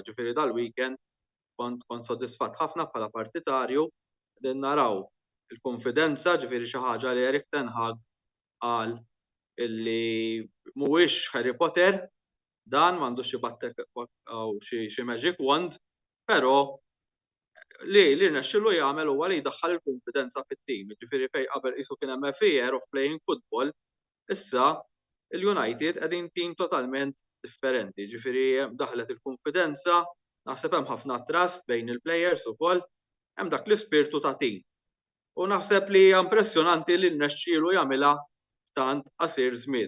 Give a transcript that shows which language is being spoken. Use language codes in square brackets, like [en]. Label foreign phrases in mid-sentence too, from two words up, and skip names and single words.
[mt] Ġifieri dal-weekend kont sodisfatt ħafna bħala partitarju qegħdin naraw il-konfidenza ġifieri xi ħaġa li Erik Ten Hag qal illi mhuwiex Harry Potter dan m'għandux xi [en] magic wand, [mt] però li rnexxielu jagħmel huwa li jdaħħal il-konfidenza fit-tim. Ġifieri fejn qabel qisu kien hemm [en] fear of playing football, [mt] issa il-United qegħdin tim totalment differenti. Ġifieri daħlet il-konfidenza, naħseb hemm ħafna trust bejn il-plejers ukoll, hemm dak l-ispirtu ta' tim. U naħseb li hija impressjonanti li rnexxielu jagħmilha f'tant qasir żmien.